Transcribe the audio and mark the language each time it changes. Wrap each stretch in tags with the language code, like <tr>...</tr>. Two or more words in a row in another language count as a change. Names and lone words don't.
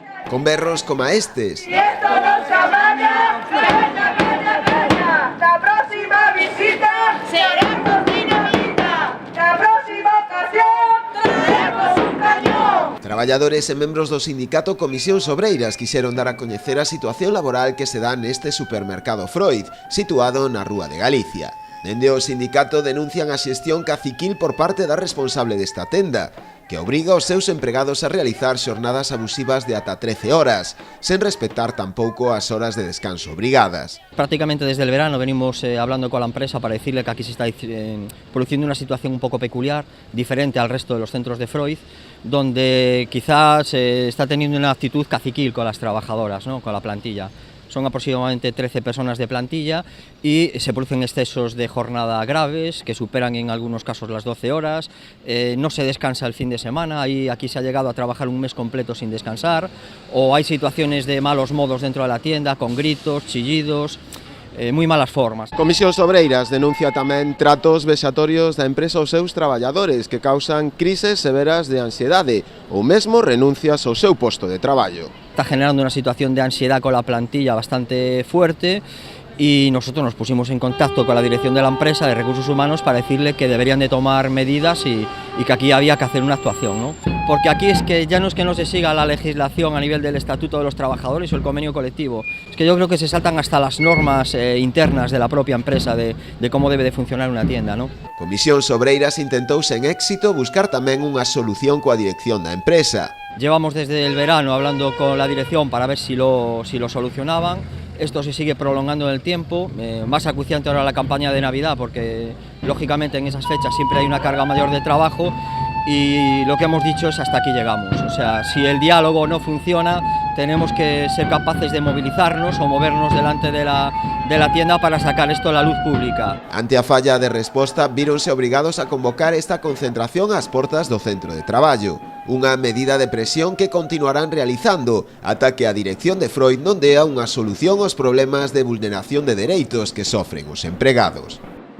<gl>con berros como estes.</gl> <es>Y esto no se amaña, calla, calla, calla. La próxima visita será con dinamita. La próxima ocasión traemos un cañón.</es> <gl>Traballadores e membros do sindicato Comisións Obreiras quixeron dar a coñecer a situación laboral que se dá neste supermercado Freud, situado na Rúa de Galicia. Dende o sindicato denuncian a xestión caciquil por parte da responsable desta tenda, que obriga os seus empregados a realizar xornadas abusivas de ata 13 horas, sen respetar tampouco as horas de descanso obrigadas.</gl> <es>Prácticamente desde el verano venimos hablando con la empresa para decirle que aquí se está produciendo una situación un poco peculiar, diferente al resto de los centros de Freud, donde quizás está teniendo una actitud caciquil con las trabajadoras, ¿no? Con la plantilla. Son aproximadamente 13 personas de plantilla y se producen excesos de jornada graves que superan en algunos casos las 12 horas, no se descansa el fin de semana, aquí se ha llegado a trabajar un mes completo sin descansar, o hay situaciones de malos modos dentro de la tienda, con gritos, chillidos,</es> <gl>moi malas formas. Comisións Obreiras denuncia tamén tratos vexatorios da empresa aos seus traballadores que causan crises severas de ansiedade ou mesmo renuncias ao seu posto de traballo.</gl> <es>Está generando una situación de ansiedad con la plantilla bastante fuerte y nosotros nos pusimos en contacto con la dirección de la empresa de Recursos Humanos para decirle que deberían de tomar medidas y que aquí había que hacer una actuación, ¿no? Porque aquí es que ya no es que no se siga la legislación a nivel del Estatuto de los Trabajadores o el convenio colectivo, es que yo creo que se saltan hasta las normas internas de la propia empresa de cómo debe de funcionar una tienda, ¿no?</es> <gl>Comisións Obreiras intentou sen éxito buscar tamén unha solución coa dirección da empresa.</gl> <es>Llevamos desde el verano hablando con la dirección para ver si lo solucionaban. Esto se sigue prolongando en el tiempo, más acuciante ahora la campaña de Navidad porque lógicamente en esas fechas siempre hay una carga mayor de trabajo y lo que hemos dicho es hasta aquí llegamos. O sea, si el diálogo no funciona, tenemos que ser capaces de movilizarnos o movernos delante de la tienda para sacar esto a la luz pública.</es> <gl>Ante a falla de resposta, víronse obrigados a convocar esta concentración ás portas do centro de traballo. Unha medida de presión que continuarán realizando ata que a dirección de Freud non dea unha solución aos problemas de vulneración de dereitos que sofren os empregados.</gl>